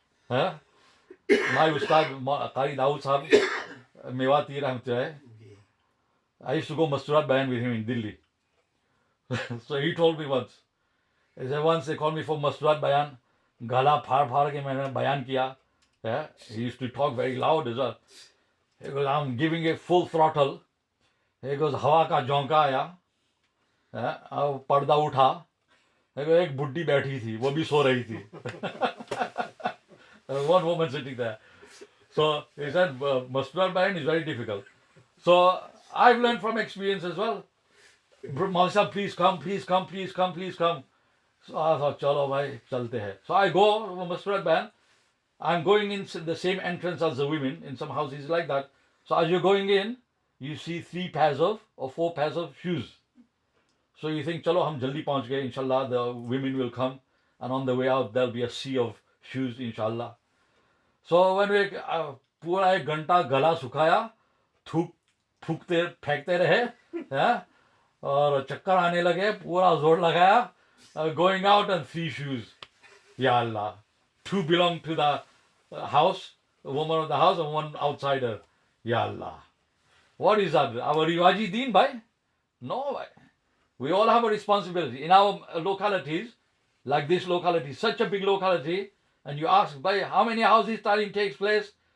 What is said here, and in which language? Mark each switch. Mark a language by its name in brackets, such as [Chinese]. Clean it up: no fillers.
[English] My Ustad, Qari Dawood Sahab, Mewati Rahmatullah, I used to go Masturat Bayan with him in Delhi. So he told me once. He said once they called me for Masturat Bayan, [Hindi] gala phar ke maine bayan kiya. [English] He used to talk very loud as well. He goes, "I'm giving it full throttle." He goes, [Hindi] "Hawa ka jonka aaya." Parda utha. [English] He goes, [Hindi] "Ek buddhi बैठी थी, वो भी सो रही थी." [English] One woman sitting there. So he said, Masturat Bayan is very difficult. So I've learned from experience as well. "Mausha, please come, please come, please come, please come." So I thought, [Hindi] "Chalo bhai, chalte hai." [English] So I go Masturat Bayan. I'm going in the same entrance as the women in some houses like that. So as you're going in, you see 3 pairs of or 4 pairs of shoes. So you think, [Hindi] chalo, hum jaldi pahunch gaye, [English] inshallah, the women will come, and on the way out, there'll be a sea of shoes, inshallah. So when we [Hindi] पूरा 1 घंटा गला सुखाया, थूक फूकते फेंकते रहे, हाँ, और चक्कर आने लगे, पूरा जोर लगाया, [English] going out and 3 shoes. [Arabic] Ya Allah. [English] 2 belong to the house, the woman of the house, and 1 outsider. Ya Allah. What is that? Our riwaji deen, bhai? No, bhai. We all have a responsibility. In our localities, like this locality, such a big locality, and you ask, bhai, how many houses talim takes place?